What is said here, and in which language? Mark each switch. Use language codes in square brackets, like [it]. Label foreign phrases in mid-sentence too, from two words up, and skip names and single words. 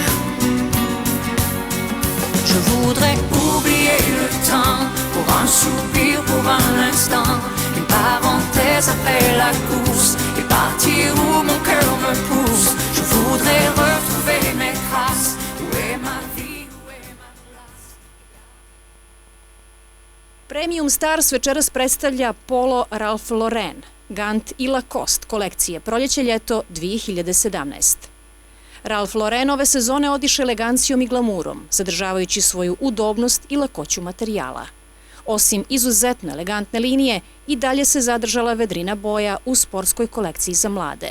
[fr] Je voudrais oublier le temps, pour un soupir, pour un instant, une parenthèse après la course, et partir où mon cœur me pousse. Je voudrais retrouver mes traces. Où est ma vie, où est ma place? [hr] Premium Stars večeras predstavlja Polo Ralph Lauren, Gant i Lacoste kolekcije proljeće-ljeto 2017. Ralph Lauren ove sezone odiše elegancijom i glamurom, zadržavajući svoju udobnost i lakoću materijala. Osim izuzetno elegantne linije, i dalje se zadržala vedrina boja u sportskoj kolekciji za mlade.